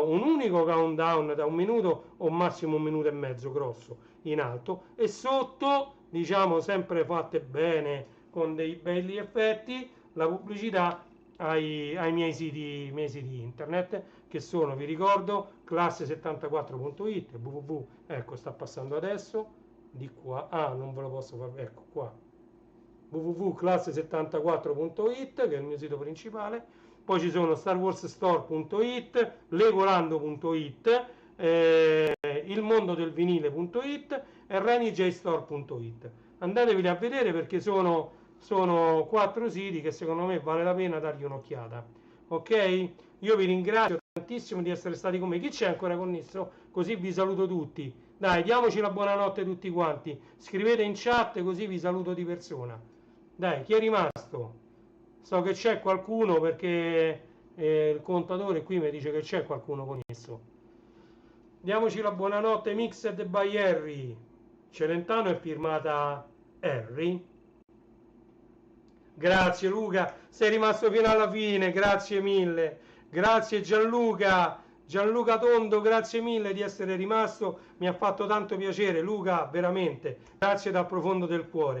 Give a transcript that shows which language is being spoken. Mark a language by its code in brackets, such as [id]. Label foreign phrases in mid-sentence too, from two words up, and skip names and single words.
[it] un unico countdown da un minuto o massimo un minuto e mezzo grosso in alto, e sotto, diciamo, sempre fatte bene con dei belli effetti, la pubblicità ai miei siti internet, che sono, vi ricordo, classe74.it, www, ecco, sta passando adesso di qua, non ve lo posso far, ecco qua, www.classe74.it, che è il mio sito principale. Poi ci sono starwarsstore.it, legolando.it, ilmondodelvinile.it e renijstore.it. Andatevi a vedere perché sono 4 siti che secondo me vale la pena dargli un'occhiata. Ok? Io vi ringrazio tantissimo di essere stati con me. Chi c'è ancora connesso? Così vi saluto tutti. Dai, diamoci la buonanotte tutti quanti. Scrivete in chat così vi saluto di persona. Dai, chi è rimasto? So che c'è qualcuno perché il contatore qui mi dice che c'è qualcuno connesso. Diamoci la buonanotte. Mixed by Harry. Celentano è firmata Harry. Grazie Luca, sei rimasto fino alla fine, grazie mille. Grazie Gianluca Tondo, grazie mille di essere rimasto, mi ha fatto tanto piacere Luca, veramente, grazie dal profondo del cuore.